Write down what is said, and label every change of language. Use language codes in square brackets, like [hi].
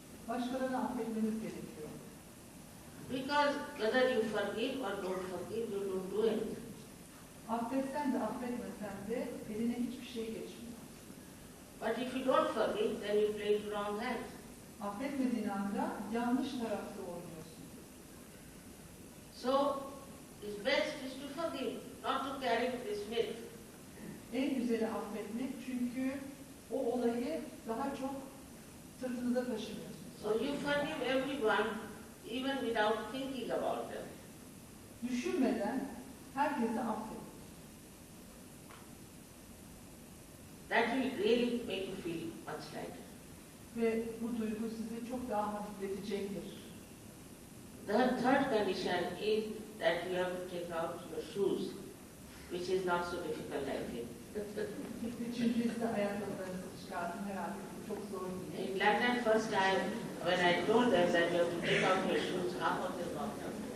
[tr] Başkalarını affetmeniz gerekiyor. [en] Because whether you forgive or don't forgive, you don't do anything. [tr] Affetsen de affetmesen de eline hiçbir şey geçmiyor. [en] But if you don't forgive, then you play the wrong hand. [tr] Affetmediğin anda yanlış tarafta oynuyorsun. [en] So it's best is to forgive, not to carry this myth. [tr] En güzeli affetmek çünkü o olayı daha çok sırtınıza taşımıyorsunuz. [en] So you forgive everyone even without thinking about them. [tr] Düşünmeden herkese affedin. [en] That will really make you feel much lighter. [tr] Ve bu duygu sizi çok daha hafifletecektir. [en] The third condition is that you have to take out your shoes, which is not so difficult, I think. [tr] Üçüncü ise ayakkabılarınızı çıkartın, herhalde bu çok zor değil. [en] In London, first time when I told them that you have to take out your shoes, half of them walked out.